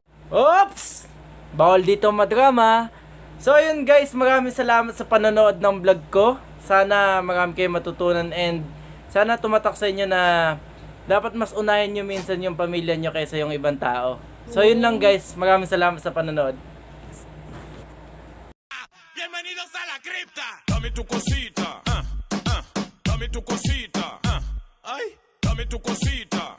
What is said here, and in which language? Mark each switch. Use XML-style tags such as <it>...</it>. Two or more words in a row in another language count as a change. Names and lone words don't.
<tl>Oops! Bawal dito madrama. So yun guys, maraming salamat sa panonood ng vlog ko. Sana marami kayong matutunan and sana tumatak sa inyo na dapat mas unahin nyo minsan yung pamilya nyo kaysa yung ibang tao. So yun lang guys, maraming salamat sa panonood.</tl> <es>Bienvenidos a la cripta. Dame tu cosita. Dame tu cosita. Ay, dame tu cosita.</es>